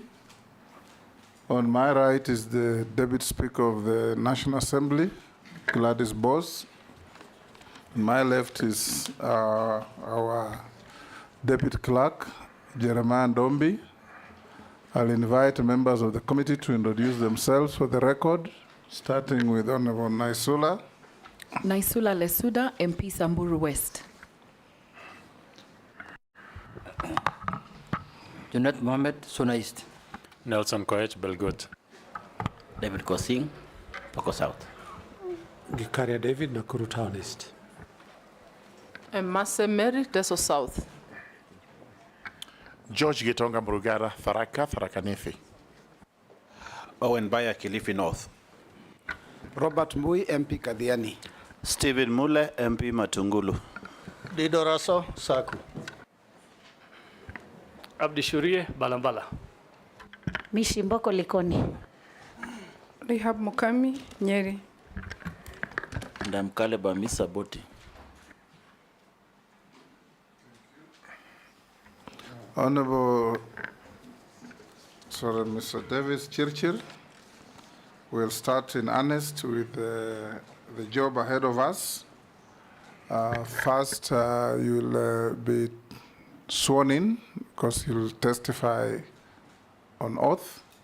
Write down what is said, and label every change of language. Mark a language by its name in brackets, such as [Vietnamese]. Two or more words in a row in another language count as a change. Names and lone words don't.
[English] On my right is the Deputy Speaker of the National Assembly, Gladys Bose. On my left is our Deputy Clerk, Jeremiah Ndombi. I'll invite members of the committee to introduce themselves for the record, starting with Honorable Naisula. Naisula Lesuda, MP Samburu West. Junet Mohammed, Suna East. Nelson Koech, Belgut. David Kosing, Poko South. Gikaria David, Nakuru Town East. Mase Mary, Teso South. George Gitonga Murugara, Tharaka Nithi. Owen Baya, Kilifi North. Robert Mbui, MP Kadhiani. Stephen Mule, MP Matungulu. Dido Raso, Saku. Abdi Shurie, Balambala. Mishimboko Likoni. Rehab Mukami, Nyeri. Ndamkale Bamisa Boti. Honorable, Mr. Davis Chirchir, we'll start in earnest with the job ahead of us. First, you'll be sworn in because you'll testify on oath.